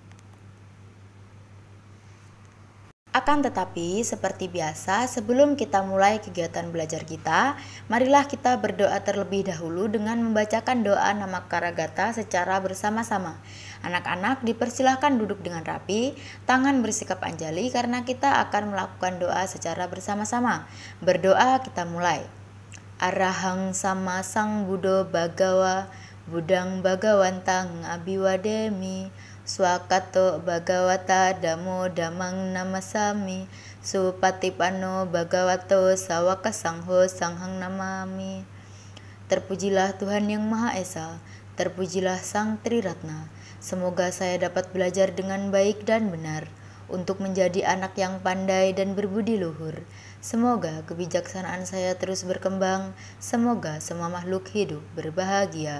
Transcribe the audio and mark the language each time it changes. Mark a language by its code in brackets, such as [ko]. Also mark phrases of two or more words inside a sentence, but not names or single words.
[id] Akan tetapi, seperti biasa, sebelum kita mulai kegiatan belajar kita, marilah kita berdoa terlebih dahulu dengan membacakan doa Namakaragata secara bersama-sama. Anak-anak dipersilahkan duduk dengan rapi, tangan bersikap anjali karena kita akan melakukan doa secara bersama-sama. Berdoa kita mulai. [pi] Arahang sama sang Buddha Bagawa, Budang Bagawantang Abiwademi, Swakato Bhagawata Damo Damang Namasami, Supatipano Bhagavato Sawaka Sangho Sanghang Namami. [id] Terpujilah Tuhan Yang Maha Esa, terpujilah Sang Triratna. Semoga saya dapat belajar dengan baik dan benar, untuk menjadi anak yang pandai dan berbudi luhur. Semoga kebijaksanaan saya terus berkembang, semoga semua makhluk hidup berbahagia.